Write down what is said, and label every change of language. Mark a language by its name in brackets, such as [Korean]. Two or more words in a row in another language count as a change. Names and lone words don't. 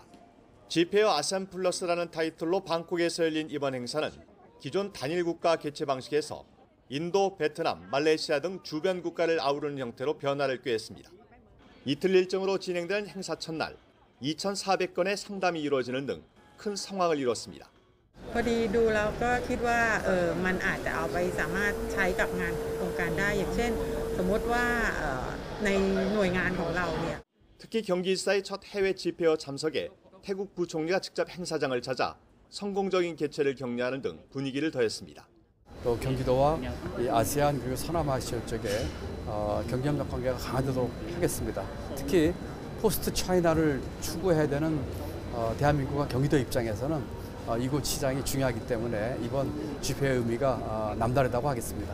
[Korean] 지페어 아세안 플러스라는 타이틀로 방콕에서 열린 이번 행사는 기존 단일 국가 개최 방식에서 인도, 베트남, 말레이시아 등 주변 국가를 아우르는 형태로 변화를 꾀했습니다. 이틀 일정으로 진행된 행사 첫날 2,400건의 상담이 이루어지는 등 큰 성황을 이뤘습니다. [Thai] พอดีดูแล้วก็คิดว่ามันอาจจะเอาไปสามารถใช้กับงานโครงการได้อย่างเช่นสมมติว่าในหน่วยงานของเราเนี่ย [Korean] 특히 경기지사의 첫 해외 지페어 참석에 태국 부총리가 직접 행사장을 찾아 성공적인 개최를 격려하는 등 분위기를 더했습니다. 또 경기도와 이 아세안 그리고 서남아시아 쪽에 경제협력 관계가 강화되도록 하겠습니다. 특히 포스트 차이나를 추구해야 되는 대한민국과 경기도 입장에서는 이곳 시장이 중요하기 때문에 이번 집회의 의미가 남다르다고 하겠습니다.